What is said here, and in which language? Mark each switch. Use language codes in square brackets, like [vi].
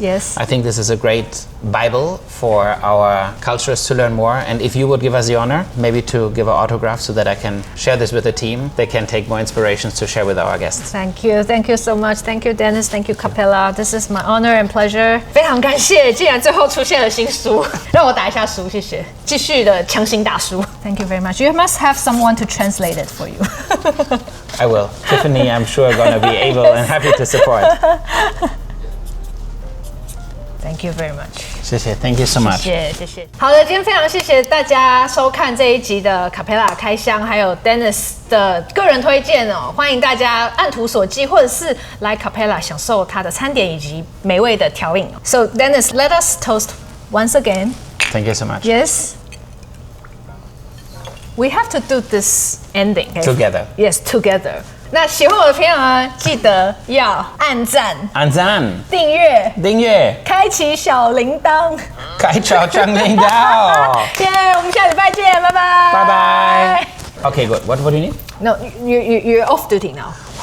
[en] Yes. I think this is a great Bible for our culturists to learn more. And if you would give us the honor, maybe to give an autograph so that I can share this with the team, they can take more inspirations to share with our guests. Thank you. Thank you so much. Thank you, Dennis. Thank you, Capella. This is my honor and pleasure. [zh] 非常感谢，竟然最后出现了新书，让我打一下书，谢谢。继续的强行打书。 [en] Thank you very much. You must have someone to translate it for you. I will. Tiffany, I'm sure, going to be able and happy to support. Thank you very much. [zh] 谢谢 [en] Thank you so much. [zh] 谢谢。好的，今天非常谢谢大家收看这一集的卡佩拉开箱，还有 Dennis 的个人推荐哦。欢迎大家按图索骥，或者是来卡佩拉享受它的餐点以及美味的调饮。 [en] So Dennis, let us toast once again. Thank you so much. Yes. We have to do this ending. Okay? Together. Yes, together. [zh] 那喜欢我的片啊，记得要按赞、订阅、开启小铃铛。开小铃铛。耶，我们下礼拜见，拜拜。拜拜。 [en] Okay, good. What do you need? No, you're off duty now.